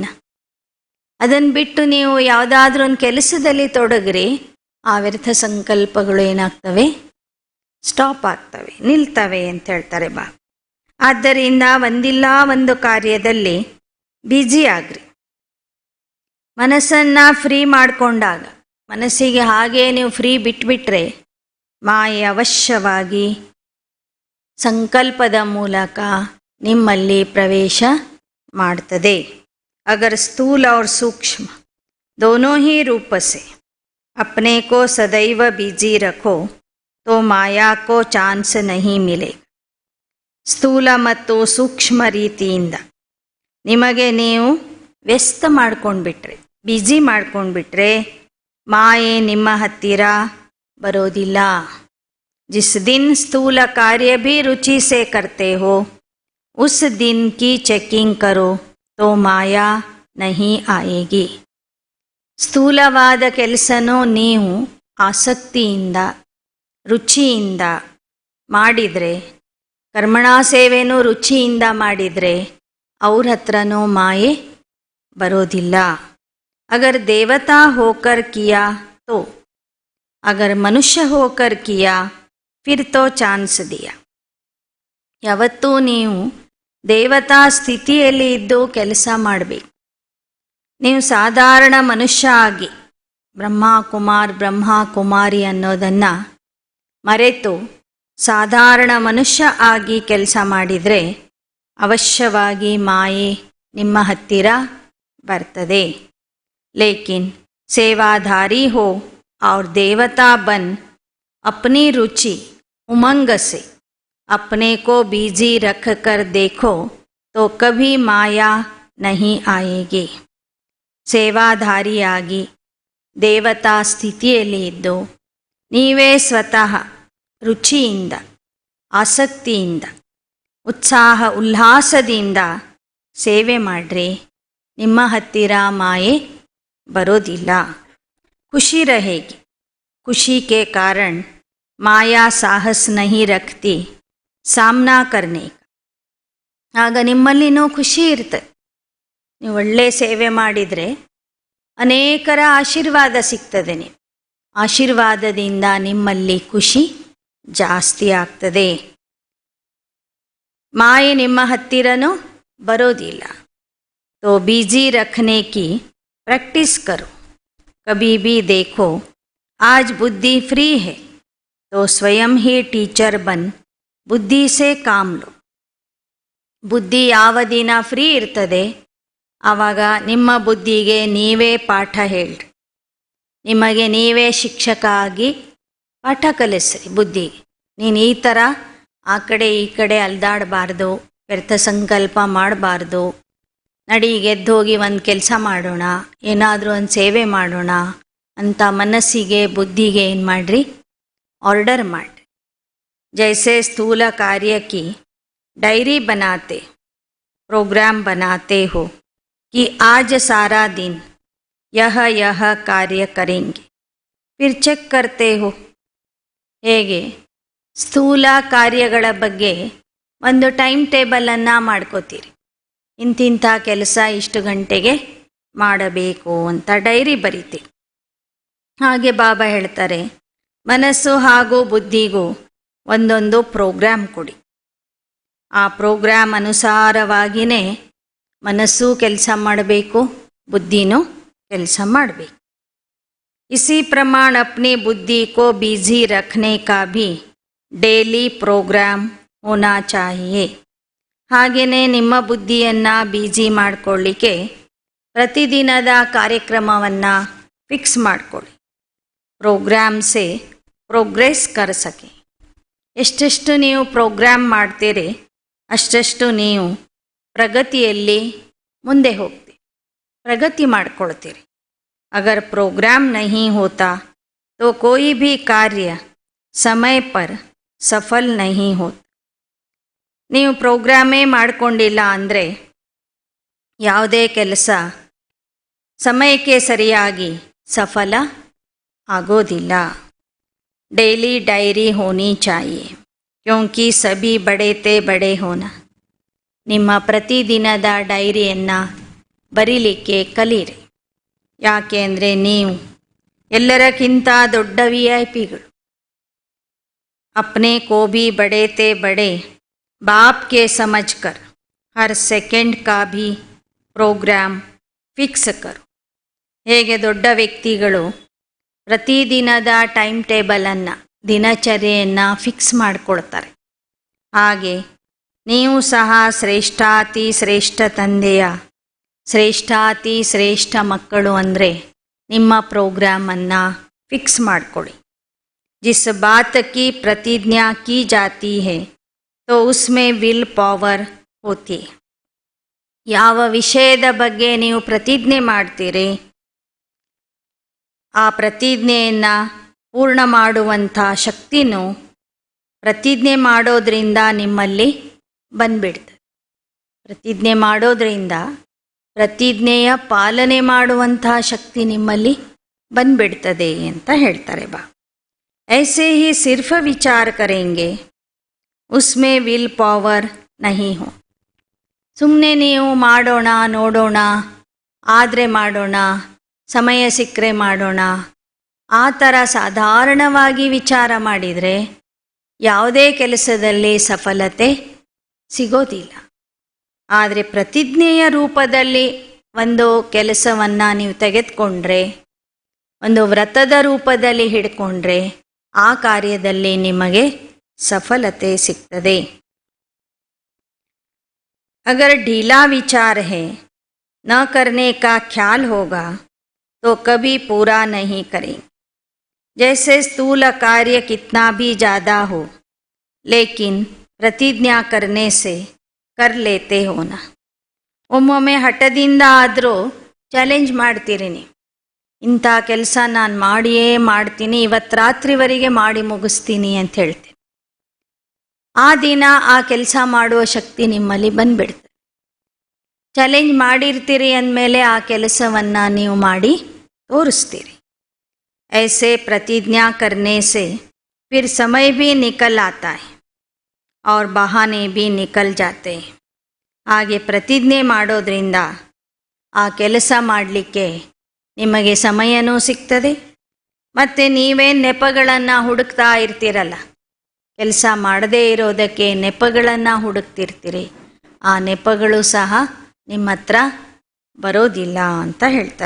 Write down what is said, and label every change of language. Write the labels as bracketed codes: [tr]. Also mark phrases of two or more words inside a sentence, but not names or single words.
[kn] ಅದನ್ನು ಬಿಟ್ಟು ನೀವು ಯಾವುದಾದ್ರೂ ಒಂದು ಕೆಲಸದಲ್ಲಿ ತೊಡಗ್ರಿ, ಆ ವ್ಯರ್ಥ ಸಂಕಲ್ಪಗಳು ಏನಾಗ್ತವೆ, ಸ್ಟಾಪ್ ಆಗ್ತವೆ, ನಿಲ್ತವೆ ಅಂತ ಹೇಳ್ತಾರೆ ಆದ್ದರಿಂದ ಒಂದಿಲ್ಲ ಒಂದು ಕಾರ್ಯದಲ್ಲಿ ಬ್ಯುಸಿ ಆಗ್ರಿ. ಮನಸ್ಸನ್ನು ಫ್ರೀ ಮಾಡಿಕೊಂಡಾಗ, ಮನಸ್ಸಿಗೆ ಹಾಗೇ ನೀವು ಫ್ರೀ ಬಿಟ್ಬಿಟ್ರೆ ಮಾಯೆ ಅವಶ್ಯವಾಗಿ ಸಂಕಲ್ಪದ ಮೂಲಕ ನಿಮ್ಮಲ್ಲಿ ಪ್ರವೇಶ ಮಾಡ್ತದೆ. [hi] अगर स्थूल और सूक्ष्म दोनों ही रूप से अपने को सदैव बिजी रखो तो माया को चांस नहीं मिलेगा. [kn] ಸ್ಥೂಲ ಮತ್ತು ಸೂಕ್ಷ್ಮ ರೀತಿಯಿಂದ ನಿಮಗೆ ನೀವು ವ್ಯಸ್ತ ಮಾಡ್ಕೊಂಡ್ಬಿಟ್ರೆ, ಬಿಜಿ ಮಾಡ್ಕೊಂಡ್ಬಿಟ್ರೆ ಮಾಯೆ ನಿಮ್ಮ ಹತ್ತಿರ ಬರೋದಿಲ್ಲ. [hi] जिस दिन स्थूल कार्य भी रुचि से करते हो उस दिन की चेकिंग करो तो माया नहीं आएगी. [kn] ಸ್ಥೂಲವಾದ ಕೆಲಸನೂ ನೀವು ಆಸಕ್ತಿಯಿಂದ ರುಚಿಯಿಂದ ಮಾಡಿದರೆ, ಕರ್ಮಣಾ ಸೇವೆನೂ ರುಚಿಯಿಂದ ಮಾಡಿದರೆ ಅವ್ರ ಹತ್ರನೂ ಮಾಯೆ ಬರೋದಿಲ್ಲ. [hi] अगर देवता होकर किया तो अगर मनुष्य होकर किया फिर तो ಚಾನ್ಸ್ दिया. [kn] ಯಾವತ್ತೂ ನೀವು ದೇವತಾ ಸ್ಥಿತಿಯಲ್ಲಿ ಇದ್ದು ಕೆಲಸ ಮಾಡಬೇಕು. ನೀವು ಸಾಧಾರಣ ಮನುಷ್ಯ ಆಗಿ ಬ್ರಹ್ಮ ಕುಮಾರಿ ಅನ್ನೋದನ್ನು ಮರೆತು ಸಾಧಾರಣ ಮನುಷ್ಯ ಆಗಿ ಕೆಲಸ ಮಾಡಿದರೆ ಅವಶ್ಯವಾಗಿ ಮಾಯೆ ನಿಮ್ಮ ಹತ್ತಿರ ಬರ್ತದೆ. [hi] ಲೇಕಿನ್ सेवाधारी हो और देवता बन अपनी रुचि उमंग से अपने को बिजी रख कर देखो तो कभी माया नहीं आएगी. [kn] ಸೇವಾಧಾರಿಯಾಗಿ ದೇವತಾ ಸ್ಥಿತಿಯಲ್ಲಿ ಇದ್ದು ನೀವೇ ಸ್ವತಃ ರುಚಿಯಿಂದ ಆಸಕ್ತಿಯಿಂದ ಉತ್ಸಾಹ ಉಲ್ಲಾಸದಿಂದ ಸೇವೆ ಮಾಡ್ರಿ. ನಿಮ್ಮ ಹತ್ತಿರ ಮಾಯೆ ಬರೋದಿಲ್ಲ. [hi] खुशी रहेगी. खुशी के कारण माया साहस नहीं रखती सामना करने का. [kn] ಆಗ ನಿಮ್ಮಲ್ಲಿನೂ ಖುಷಿ ಇರ್ತದೆ. ನೀವು ಒಳ್ಳೆ ಸೇವೆ ಮಾಡಿದರೆ ಅನೇಕರ ಆಶೀರ್ವಾದ ಸಿಗ್ತದೆ. ನೀವು ಆಶೀರ್ವಾದದಿಂದ ನಿಮ್ಮಲ್ಲಿ ಖುಷಿ ಜಾಸ್ತಿ ಆಗ್ತದೆ. ಮಾಯೆ ನಿಮ್ಮ ಹತ್ತಿರನೂ ಬರೋದಿಲ್ಲ. [hi] तो बिजी रखने की प्रैक्टिस करो. कभी भी देखो आज बुद्धि फ्री है तो स्वयं ही टीचर बन बुद्धि से काम लो. [kn] ಬುದ್ಧಿ ಯಾವ ದಿನ ಫ್ರೀ ಇರ್ತದೆ ಆವಾಗ ನಿಮ್ಮ ಬುದ್ಧಿಗೆ ನೀವೇ ಪಾಠ ಹೇಳ್ರಿ. ನಿಮಗೆ ನೀವೇ ಶಿಕ್ಷಕ ಆಗಿ ಪಾಠ ಕಲಿಸ್ರಿ ಬುದ್ಧಿಗೆ. ನೀನು ಈ ಥರ ಆ ಕಡೆ ಈ ಕಡೆ ಅಲ್ದಾಡಬಾರ್ದು, ವ್ಯರ್ಥ ಸಂಕಲ್ಪ ಮಾಡಬಾರ್ದು, ನಡಿ ಗೆದ್ದೋಗಿ ಒಂದು ಕೆಲಸ ಮಾಡೋಣ, ಏನಾದರೂ ಒಂದು ಸೇವೆ ಮಾಡೋಣ ಅಂತ ಮನಸ್ಸಿಗೆ ಬುದ್ಧಿಗೆ ಏನು ಮಾಡಿರಿ, ಆರ್ಡರ್ ಮಾಡಿರಿ. [hi] जैसे स्थूल ಕಾರ್ಯಕ್ಕೆ डायरी बनाते प्रोग्राम बनाते हो कि आज सारा दिन यह कार्य करेंगे फिर ಚೆಕ್ करते हो. [kn] ಹೇಗೆ ಸ್ಥೂಲ ಕಾರ್ಯಗಳ ಬಗ್ಗೆ ಒಂದು [en] time tablannu [kn] ಮಾಡ್ಕೋತೀರಿ. ಇಂತಿಂಥ ಕೆಲಸ ಇಷ್ಟು ಗಂಟೆಗೆ ಮಾಡಬೇಕು ಅಂತ ಡೈರಿ ಬರೀತೀರಿ. ಹಾಗೆ ಬಾಬಾ ಹೇಳ್ತಾರೆ, ಮನಸ್ಸು ಹಾಗೂ ಬುದ್ಧಿಗೂ ಒಂದೊಂದು ಪ್ರೋಗ್ರಾಮ್ ಕೊಡಿ. ಆ ಪ್ರೋಗ್ರಾಮ್ ಅನುಸಾರವಾಗಿಯೇ ಮನಸ್ಸು ಕೆಲಸ ಮಾಡಬೇಕು, ಬುದ್ಧಿನೂ ಕೆಲಸ ಮಾಡಬೇಕು. [hi] इसी प्रमाण अपनी बुद्धि को बिजी रखने का भी [en] daily program [hi] होना चाहिए. [kn] ಹಾಗೆಯೇ ನಿಮ್ಮ ಬುದ್ಧಿಯನ್ನು ಬಿಜಿ ಮಾಡಿಕೊಳ್ಳಿಕ್ಕೆ ಪ್ರತಿದಿನದ ಕಾರ್ಯಕ್ರಮವನ್ನು ಫಿಕ್ಸ್ ಮಾಡಿಕೊಳ್ಳಿ. [hi] प्रोग्राम से प्रोग्रेस कर सके. [kn] ಎಷ್ಟೆಷ್ಟು ನೀವು ಪ್ರೋಗ್ರಾಮ್ ಮಾಡ್ತೀರಿ ಅಷ್ಟಷ್ಟು ನೀವು ಪ್ರಗತಿಯಲ್ಲಿ ಮುಂದೆ ಹೋಗ್ತೀರಿ, ಪ್ರಗತಿ ಮಾಡ್ಕೊಳ್ತೀರಿ. [hi] अगर प्रोग्राम नहीं होता तो कोई भी कार्य समय पर सफल नहीं होता. [kn] ನೀವು ಪ್ರೋಗ್ರಾಮೇ ಮಾಡಿಕೊಂಡಿಲ್ಲ ಅಂದರೆ ಯಾವುದೇ ಕೆಲಸ ಸಮಯಕ್ಕೆ ಸರಿಯಾಗಿ ಸಫಲ ಆಗೋದಿಲ್ಲ. [en] daily diary [hi] होनी चाहिए क्योंकि सभी बड़े बड़े होना. [kn] ನಿಮ್ಮ ಪ್ರತಿದಿನದ ಡೈರಿಯನ್ನು ಬರೀಲಿಕ್ಕೆ ಕಲೀರಿ. ಯಾಕೆ ಅಂದರೆ ನೀವು ಎಲ್ಲರಕ್ಕಿಂತ ದೊಡ್ಡ VIP ಗಳು. [hi] अपने को भी बड़े बाप के समझकर हर सेकंड का भी प्रोग्राम फिक्स करो. [kn] ಹೇಗೆ ದೊಡ್ಡ ವ್ಯಕ್ತಿಗಳು ಪ್ರತಿದಿನದ [en] time tablannu [kn] ದಿನಚರ್ಯೆಯನ್ನು ಫಿಕ್ಸ್ ಮಾಡಿಕೊಳ್ತಾರೆ, ಹಾಗೆ ನೀವು ಸಹ ಶ್ರೇಷ್ಠಾತಿ ಶ್ರೇಷ್ಠ ತಂದೆಯ ಶ್ರೇಷ್ಠಾತಿ ಶ್ರೇಷ್ಠ ಮಕ್ಕಳು ಅಂದರೆ ನಿಮ್ಮ ಪ್ರೋಗ್ರಾಮನ್ನು ಫಿಕ್ಸ್ ಮಾಡಿಕೊಳ್ಳಿ. [hi] जिस बात की प्रतिज्ञा की जाती है तो उसमें [en] will power [hi] होती है. [kn] ಯಾವ ವಿಷಯದ ಬಗ್ಗೆ ನೀವು ಪ್ರತಿಜ್ಞೆ ಮಾಡ್ತೀರಿ ಆ ಪ್ರತಿಜ್ಞೆಯನ್ನು ಪೂರ್ಣ ಮಾಡುವಂಥ ಶಕ್ತಿನೂ ಪ್ರತಿಜ್ಞೆ ಮಾಡೋದ್ರಿಂದ ನಿಮ್ಮಲ್ಲಿ ಬಂದ್ಬಿಡ್ತದೆ. ಪ್ರತಿಜ್ಞೆ ಮಾಡೋದ್ರಿಂದ ಪ್ರತಿಜ್ಞೆಯ ಪಾಲನೆ ಮಾಡುವಂಥ ಶಕ್ತಿ ನಿಮ್ಮಲ್ಲಿ ಬಂದ್ಬಿಡ್ತದೆ ಅಂತ ಹೇಳ್ತಾರೆ ಬಾ. [hi] ऐसे ही सिर्फ विचार करेंगे उसमें [en] will power [hi] नहीं हो. [kn] ಸುಮ್ಮನೆ ನೀವು ಮಾಡೋಣ ನೋಡೋಣ ಆದರೆ ಮಾಡೋಣ ಸಮಯ ಸಿಕ್ಕರೆ ಮಾಡೋಣ ಆ ಥರ ಸಾಧಾರಣವಾಗಿ ವಿಚಾರ ಮಾಡಿದರೆ ಯಾವುದೇ ಕೆಲಸದಲ್ಲಿ ಸಫಲತೆ ಸಿಗೋದಿಲ್ಲ. ಆದರೆ ಪ್ರತಿಜ್ಞೆಯ ರೂಪದಲ್ಲಿ ಒಂದು ಕೆಲಸವನ್ನು ನೀವು ತೆಗೆದುಕೊಂಡ್ರೆ, ಒಂದು ವ್ರತದ ರೂಪದಲ್ಲಿ ಹಿಡ್ಕೊಂಡ್ರೆ ಆ ಕಾರ್ಯದಲ್ಲಿ ನಿಮಗೆ ಸಫಲತೆ ಸಿಗ್ತದೆ. [hi] अगर ढीला विचार है, न करने का ख्याल होगा तो कभी पूरा नहीं करेंगे. जैसे स्थूल कार्य कितना भी ज़्यादा हो, लेकिन प्रतिज्ञा करने से कर लेते हो ना. [kn] ಒಮ್ಮೊಮ್ಮೆ ಹಠದಿಂದ ಆದರೂ ಚಾಲೆಂಜ್ ಮಾಡ್ತೀರಿ ನೀವು, ಇಂಥ ಕೆಲಸ ನಾನು ಮಾಡಿಯೇ ಮಾಡ್ತೀನಿ, ಇವತ್ತು ರಾತ್ರಿವರೆಗೆ ಮಾಡಿ ಮುಗಿಸ್ತೀನಿ ಅಂತ ಹೇಳ್ತೀನಿ. ಆ ದಿನ ಆ ಕೆಲಸ ಮಾಡುವ ಶಕ್ತಿ ನಿಮ್ಮಲ್ಲಿ ಬಂದ್ಬಿಡ್ತದೆ. ಚಾಲೆಂಜ್ ಮಾಡಿರ್ತೀರಿ ಅಂದಮೇಲೆ ಆ ಕೆಲಸವನ್ನು ನೀವು ಮಾಡಿ ತೋರಿಸ್ತೀರಿ. [hi] ऐसे प्रतिज्ञा करने से फिर समय भी निकल आता है और बहाने भी निकल जाते हैं. [kn] ಹಾಗೆ ಪ್ರತಿಜ್ಞೆ ಮಾಡೋದ್ರಿಂದ ಆ ಕೆಲಸ ಮಾಡಲಿಕ್ಕೆ ನಿಮಗೆ ಸಮಯನೂ ಸಿಗ್ತದೆ, ಮತ್ತು ನೀವೇನು ನೆಪಗಳನ್ನು ಹುಡುಕ್ತಾ ಇರ್ತೀರಲ್ಲ, ಕೆಲಸ ಮಾಡದೇ ಇರೋದಕ್ಕೆ ನೆಪಗಳನ್ನು ಹುಡುಕ್ತಿರ್ತೀರಿ, ಆ ನೆಪಗಳು ಸಹ ನಿಮ್ಮ ಹತ್ರ ಬರೋದಿಲ್ಲ ಅಂತ ಹೇಳ್ತಾರೆ.